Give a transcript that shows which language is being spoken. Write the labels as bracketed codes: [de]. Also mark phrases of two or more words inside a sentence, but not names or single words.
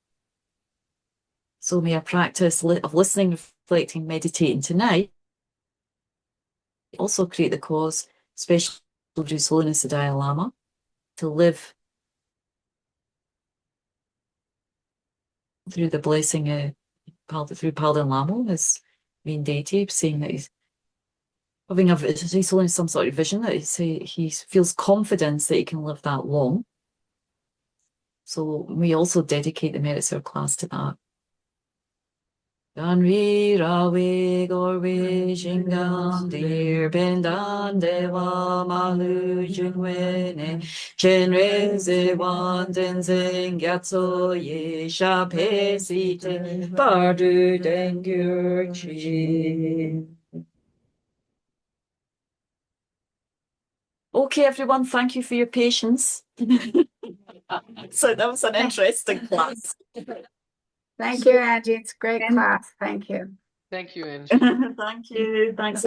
[en] So may our practice of listening, reflecting, meditating tonight also create the cause, especially for His Holiness the Dalai Lama, to live through the blessing through Palden Lamo, his main deity, saying that he's having he's only some sort of vision that he feels confidence that he can live that long. So we also dedicate the merits of our class to that. [bo] གངས་རིའི་ར་བས་བསྐོར་བའི་ཞིང་ཁམས་འདིར། ཕན་དང་བདེ་བ་མ་ལུས་འབྱུང་བའི་གནས། སྤྱན་རས་གཟིགས་དབང་བསྟན་འཛིན་རྒྱ་མཚོ་ཡི། ཞབས་པད་སྲིད་མཐའི་བར་དུ་བརྟན་གྱུར་ཅིག. [en] Okay, everyone, thank you for your patience. So that was an interesting class. Thank you, Angie. It's a great class. Thank you. Thank you, Angie. Thank you. Thanks,